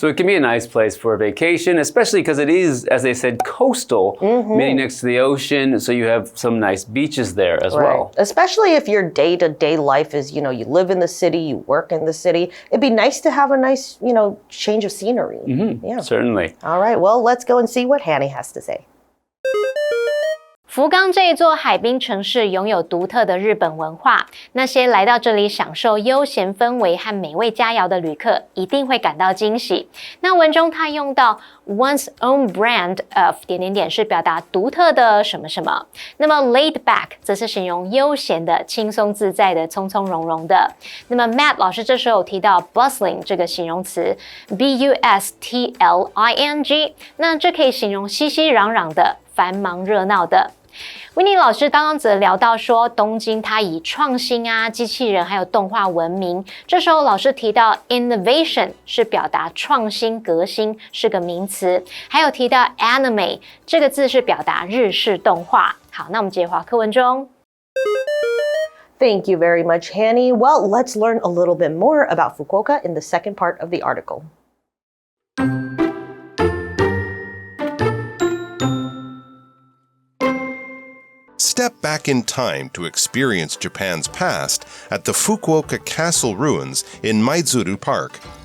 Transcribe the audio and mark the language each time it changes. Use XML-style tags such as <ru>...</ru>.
<en>So it can be a nice place for a vacation, especially because it is, as they said, coastal, meaning next to the ocean. So you have some nice beaches there as well. Especially if your day-to-day life is, you live in the city, you work in the city. It'd be nice to have a nice, change of scenery. Yeah. Certainly. All right, well, let's go and see what Hanny has to say.</en> <zh>福冈这一座海滨城市拥有独特的日本文化，那些来到这里享受悠闲氛围和美味佳肴的旅客一定会感到惊喜。那文中它用到</zh> <en>one's own brand of</en> <zh>是表达独特的什么什么，那么</zh> <en>laid back</en> <zh>则是形容悠闲的、轻松自在的、从从容容的。那么 Matt 老师这时候有提到 bustling 这个形容词 busting， 那这可以形容熙熙攘攘的、繁忙热闹的。 Winnie 老师刚刚则聊到说，东京它以创新啊、机器人还有动画闻名。这时候老师提到 innovation 是表达创新、革新，是个名词。还有提到 anime 这个字是表达日式动画。好，那我们接着回课文中。</zh> <en>Thank you very much, Hanny. Well, let's learn a little bit more about Fukuoka in the second part of the article. Step back in time to experience Japan's past at the Fukuoka Castle ruins in Maizuru Park.</en>